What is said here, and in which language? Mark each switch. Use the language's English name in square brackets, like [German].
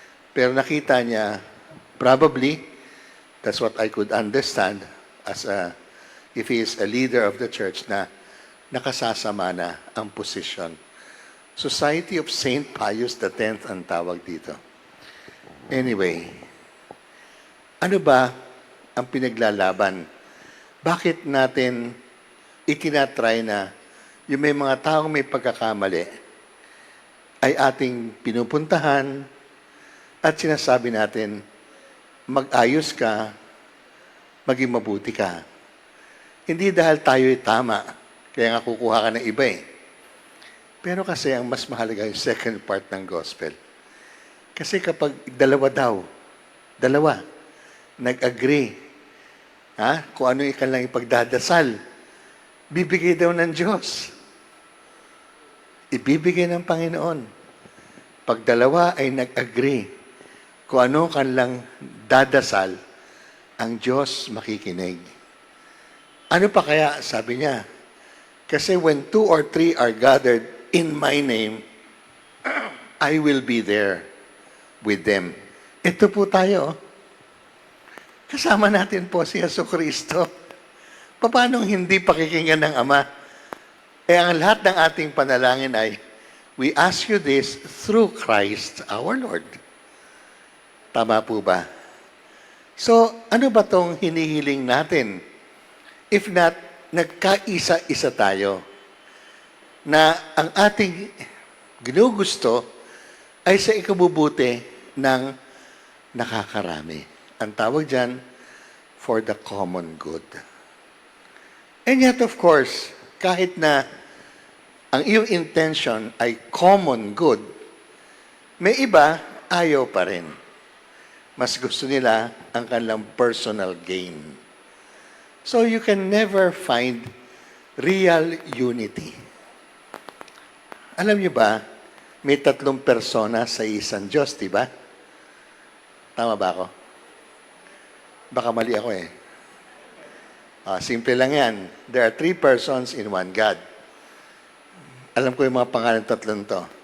[Filipino] Pero nakita niya, [English] probably, that's what I could understand, if he is a leader of the church, [Filipino] na nakasasama na ang posisyon. Society of St. Pius X ang tawag dito. Anyway, ano ba ang pinaglalaban? Bakit natin itinatry na yung may mga taong may pagkakamali ay ating pinupuntahan at sinasabi natin, mag-ayos ka, maging mabuti ka. Hindi dahil tayo'y tama, kaya nga kukuha ka ng iba eh. Pero kasi ang mas mahalaga yung second part ng gospel. Kasi kapag dalawa, nag-agree, kung ano yung kanilang ipagdadasal, bibigay daw ng Diyos. Ibibigay ng Panginoon. Pag dalawa ay nag-agree, kung ano kanilang dadasal, ang Diyos makikinig. Ano pa kaya, sabi niya? [English] Kasi when 2 or 3 are gathered in my name, I will be there with them. [Filipino] Ito po tayo. Kasama natin po si Jesucristo. Paano hindi pakikinggan ng Ama? Ang lahat ng ating panalangin ay, [English] we ask you this through Christ our Lord. [Filipino] Tama po ba? So, ano ba tong hinihiling natin? If not, nagkaisa-isa tayo na ang ating ginugusto ay sa ikabubuti ng nakakarami. Ang tawag dyan, [English] for the common good. And yet, of course, [Filipino] kahit na ang iyong intention ay common good, may iba ayaw pa rin. Mas gusto nila ang kanilang personal gain. [English] So you can never find real unity. [Filipino] Alam niyo ba, may 3 persona sa isang Diyos, di ba? Tama ba ako? Baka mali ako eh. Simple lang yan. [English] There are 3 persons in one God. [Filipino] Alam ko yung mga pangalan 3 to.